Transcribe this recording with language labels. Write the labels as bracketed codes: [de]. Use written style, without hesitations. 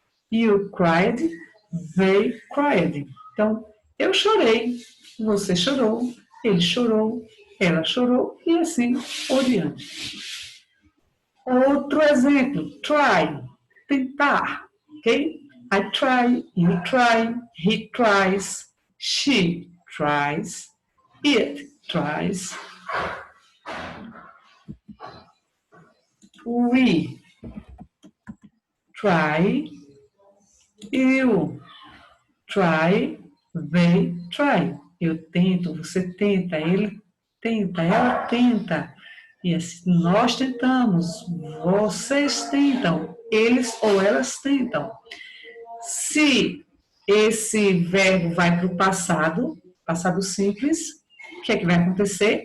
[en] You cried. They cried. [pt] Então, eu chorei, você chorou, ele chorou, ela chorou e assim por diante. Outro exemplo, try, tentar. ok? [en] I try, you try, he tries, she tries, it tries, we try, you try, they try. [pt] Eu tento, você tenta, ele tenta, ela tenta. E assim, nós tentamos, vocês tentam, eles ou elas tentam. Se esse verbo vai para o passado, passado simples, o que é que vai acontecer?